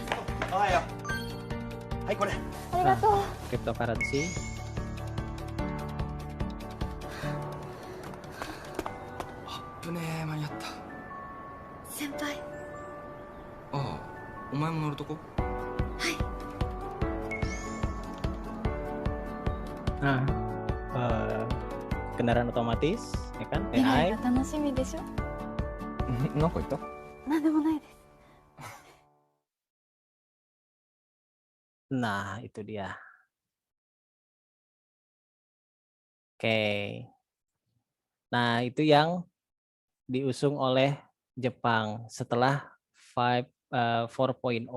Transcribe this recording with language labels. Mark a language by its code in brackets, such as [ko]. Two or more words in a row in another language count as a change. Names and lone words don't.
[ja] おはよう。はいこれ。ありがとう。 Cryptocurrency. 危ねえ、間に合った。先輩。ああ、お前も乗るとこ？はい。 [id] Nah, kendaraan otomatis, ya kan? [ja] 未来 AI. が楽しみでしょ。なんか言った？なんでもないです。 [id] Nah, itu dia. Oke. Nah, itu yang diusung oleh Jepang setelah 4.0.